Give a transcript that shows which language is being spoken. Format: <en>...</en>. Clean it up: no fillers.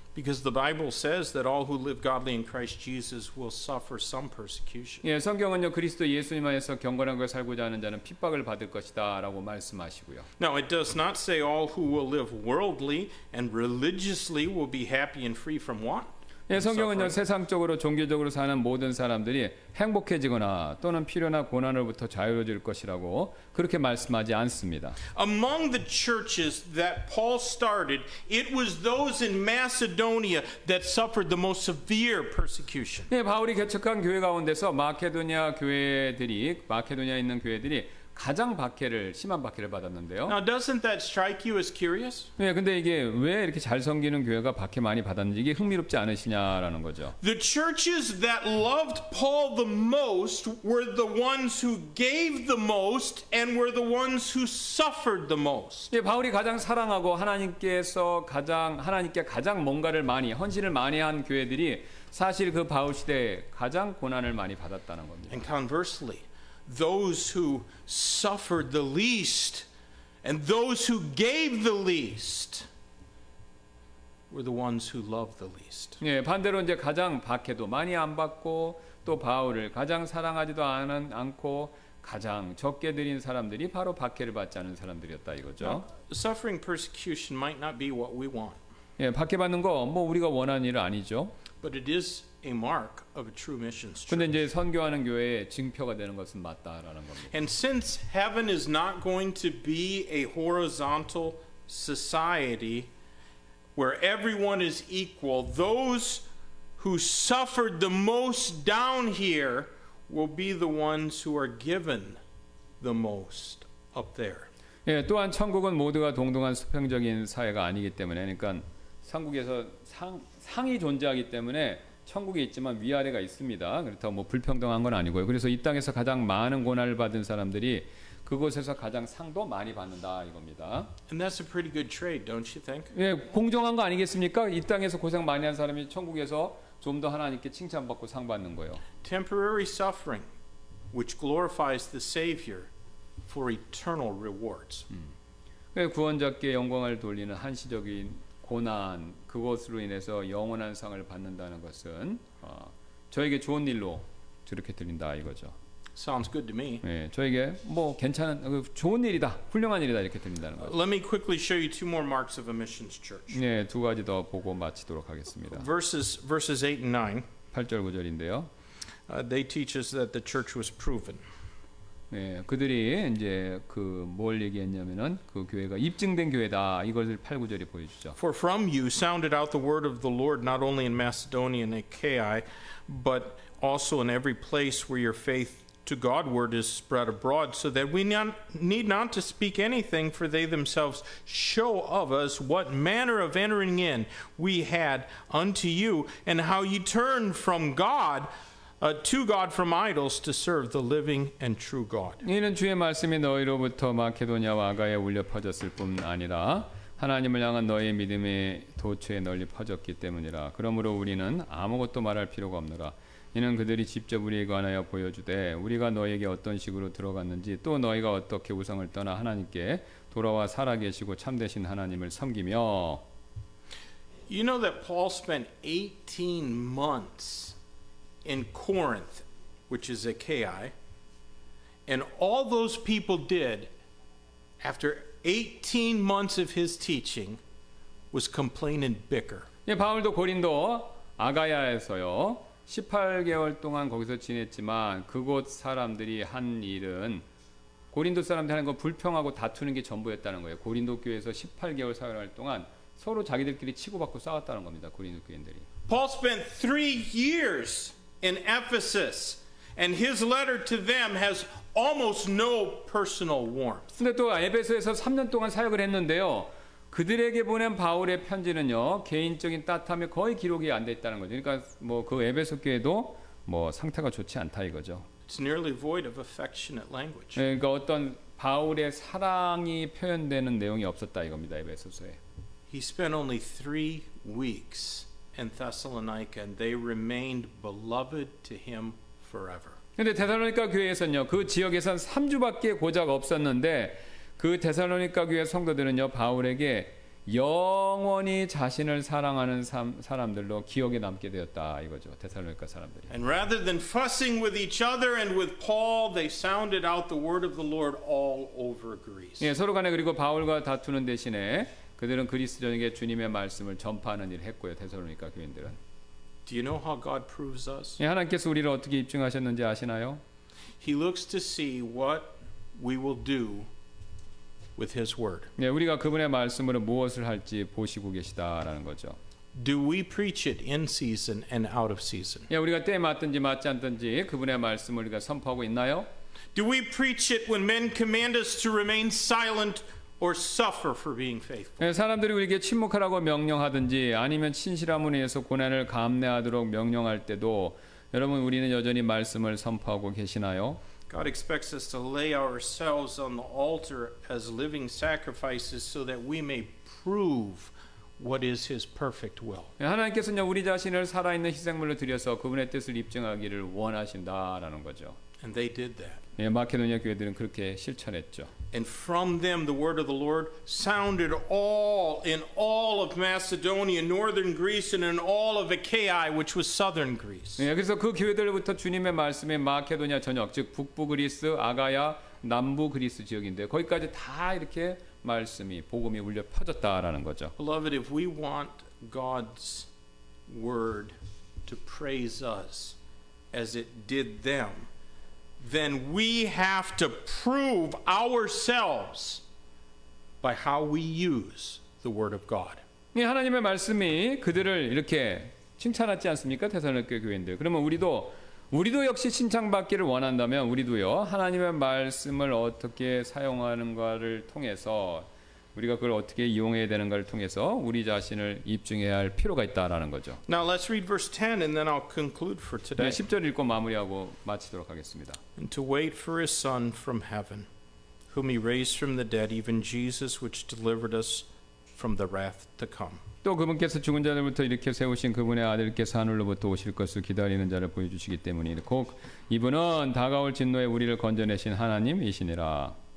<en>Because the Bible says that all who live godly in Christ Jesus will suffer some persecution.</en> <ko>예, 성경은요 그리스도 예수님 안에서 경건하게 살고자 하는 자는 핍박을 받을 것이다라고 말씀하시고요.</ko> <en>Now it does not say all who will live worldly and religiously will be happy and free from want.</en> <ko>예, 성경은요 세상적으로 종교적으로 사는 모든 사람들이 행복해지거나 또는 필요나 고난으로부터 자유로워질 것이라고 그렇게 말씀하지 않습니다.</ko> <en>Among the churches that Paul started, it was those in Macedonia that suffered the most severe persecution.</en> <ko>예, 바울이 개척한 교회 가운데서 마케도니아에 있는 교회들이 가장 심한 박해를 받았는데요.</ko> <en>Now doesn't that strike you as curious?</en> <ko>예, 근데 이게 왜 이렇게 잘 섬기는 교회가 박해 많이 받았는지 이게 흥미롭지 않으시냐라는 거죠.</ko> <en>The churches that loved Paul the most were the ones who gave the most and were the ones who suffered the most.</en> <ko>예, 바울이 가장 사랑하고 하나님께 가장 뭔가를 많이 헌신을 많이 한 교회들이 사실 그 바울 시대에 가장 고난을 많이 받았다는 겁니다.</ko> <en>And conversely, those who suffered the least and those who gave the least were the ones who loved the least.</en> <ko>예, 반대로 이제 가장 박해도 많이 안 받고 또 바울을 가장 사랑하지도 않고 가장 적게 드린 사람들이 바로 박해를 받지 않은 사람들이었다 이거죠.</ko> <en>Now, suffering persecution might not be what we want.</en> <ko>예, 박해받는 거 뭐 우리가 원하는 일은 아니죠.</ko> <en>But it is a mark of a true missions church.</en> <ko>근데 이제 선교하는 교회의 증표가 되는 것은 맞다라는 겁니다.</ko> <en>And since heaven is not going to be a horizontal society where everyone is equal, those who suffered the most down here will be the ones who are given the most up there.</en> <ko>예, 또한 천국은 모두가 동등한 수평적인 사회가 아니기 때문에 그러니까 천국에서 상이 존재하기 때문에 천국에 있지만 위아래가 있습니다. 그렇다고 뭐 불평등한 건 아니고요. 그래서 이 땅에서 가장 많은 고난을 받은 사람들이 그곳에서 가장 상도 많이 받는다 이겁니다.</ko> <en>And that's a pretty good trade, don't you think?</en> <ko>예, 공정한 거 아니겠습니까? 이 땅에서 고생 많이 한 사람이 천국에서 좀 더 하나님께 칭찬받고 상 받는 거예요.</ko> <en>Temporary suffering, which glorifies the Savior for eternal rewards.</en> <ko>구원자께 영광을 돌리는 한시적인 고난 그것으로 인해서 영원한 상을 받는다는 것은 저에게 좋은 일로 저렇게 들린다 이거죠.</ko> <en>Sounds good to me.</en> <ko>예, 저에게 뭐 괜찮은 좋은 일이다, 훌륭한 일이다 이렇게 들린다는 거죠.</ko> <en>Let me quickly show you two more marks of a missions church.</en> <ko>네, 두 가지 더 보고 마치도록 하겠습니다.</ko> <en>Verses 8 and 9.</en> <ko>8절 9절인데요.</ko> <en>They teach us that the church was proven.</en> <ko>네, 그들이 이제 뭘 얘기했냐면은 그 교회가 입증된 교회다. 이것을 8, 9절이 보여주죠.</ko> <en>For from you sounded out the word of the Lord not only in Macedonia and Achaia, but also in every place where your faith to Godward is spread abroad, so that we need not to speak anything, for they themselves show of us what manner of entering in we had unto you, and how you turned from God to God from idols to serve the living and true God.</en> <ko>이는 주의 말씀이 너희로부터 마케도냐와 아가야에 울려 퍼졌을 뿐 아니라 하나님을 향한 너희의 믿음의 도처에 널리 퍼졌기 때문이라. 그러므로 우리는 아무것도 말할 필요가 없노라. 이는 그들이 직접 우리에 관하여 보여주되 우리가 너에게 어떤 식으로 들어갔는지 또 너희가 어떻게 우상을 떠나 하나님께 돌아와 살아계시고 참되신 하나님을 섬기며.</ko> <en>You know that Paul spent 18 months in Corinth, which is Achaia, and all those people did after 18 months of his teaching was complain and bicker.</en> <ko>예, 바울도 고린도 아가야에서요 18개월 동안 거기서 지냈지만 그곳 사람들이 한 일은 고린도 사람들이 하는 건 불평하고 다투는 게 전부였다는 거예요. 고린도 교회에서 18개월 사역할 동안 서로 자기들끼리 치고받고 싸웠다는 겁니다. 고린도 교인들이.</ko> <en>Paul spent 3 years in Ephesus, and his letter to them has almost no personal warmth.</en> <ko>근데 또 에베소에서 3년 동안 사역을 했는데요. 그들에게 보낸 바울의 편지는요. 개인적인 따뜻함이 거의 기록이 안 돼 있다는 거죠. 그러니까 뭐 그 에베소 교회도 뭐 상태가 좋지 않다 이거죠.</ko> <en>It's nearly void of affectionate language.</en> <ko>그러니까 어떤 바울의 사랑이 표현되는 내용이 없었다 이겁니다. 에베소서에.</ko> <en>He spent only 3 weeks in Thessalonica, and they remained beloved to him forever.</en> <ko>근데 데살로니가 교회에서는요. 그 지역에선 3주밖에 고작 없었는데 그 데살로니가 교회 성도들은요. 바울에게 영원히 자신을 사랑하는 사람들로 기억에 남게 되었다 이거죠. 데살로니가 사람들이.</ko> <en>And rather than fussing with each other and with Paul, they sounded out the word of the Lord all over Greece.</en> <ko>예, 서로 간에 그리고 바울과 다투는 대신에 그들은 그리스도인에게 주님의 말씀을 전파하는 일을 했고요. 데살로니가 교인들은.</ko> <en>Do you know how God proves us?</en> <ko>예, 하나님께서 우리를 어떻게 입증하셨는지 아시나요?</ko> <en>He looks to see what we will do with his word.</en> <ko>예, 우리가 그분의 말씀으로 무엇을 할지 보시고 계시다라는 거죠.</ko> <en>Do we preach it in season and out of season?</en> <ko>예, 우리가 때에 맞든지 맞지 않든지 그분의 말씀을 우리가 선포하고 있나요?</ko> <en>Do we preach it when men command us to remain silent or suffer for being faithful?</en> <ko>예, 사람들이 우리에게 침묵하라고 명령하든지 아니면 친실함을 위해서 고난을 감내하도록 명령할 때도 여러분 우리는 여전히 말씀을 선포하고 계시나요?</ko> <en>God expects us to lay ourselves on the altar as living sacrifices so that we may prove what is his perfect will.</en> <ko>예, 하나님께서는 우리 자신을 살아있는 희생물로 드려서 그분의 뜻을 입증하기를 원하신다라는 거죠.</ko> <en>And they did that.</en> <ko>예, 마케도니아 교회들은 그렇게 실천했죠.</ko> <en>And from them the word of the Lord sounded in all of Macedonia, northern Greece, and in all of Achaia, which was southern Greece.</en> <ko>예, 그래서 그 교회들로부터 주님의 말씀이 마케도니아 전역, 즉 북부 그리스, 아가야, 남부 그리스 지역인데 거기까지 다 이렇게 말씀이 복음이 울려 퍼졌다라는 거죠.</ko> <en>Beloved, if we want God's word to praise us as it did them, then we have to prove ourselves by how we use the word of God.</en> <ko>이 하나님의 말씀이 그들을 이렇게 칭찬하지 않습니까? 데살로니가 교회인들. 그러면 우리도 역시 칭찬받기를 원한다면 우리도요. 하나님의 말씀을 어떻게 사용하는가를 통해서 우리가 그걸 어떻게 이용해야 되는가를 통해서 우리 자신을 입증해야 할 필요가 있다라는 거죠.</ko> <en>Now let's read verse 10 and then I'll conclude for 네, today.</en> <ko>10절 읽고 마무리하고 마치도록 하겠습니다.</ko> <en>And to wait for his Son from heaven, whom he raised from the dead, even Jesus, which delivered us from the wrath to come.</en> <ko>또 그분께서 죽은 자들부터 일으켜 세우신 그분의 아들께서 하늘로부터 오실 것을 기다리는 자를 보여주시기 때문이니 곧 이분은 다가올 진노에 우리를 건져내신 하나님이시니라.</ko>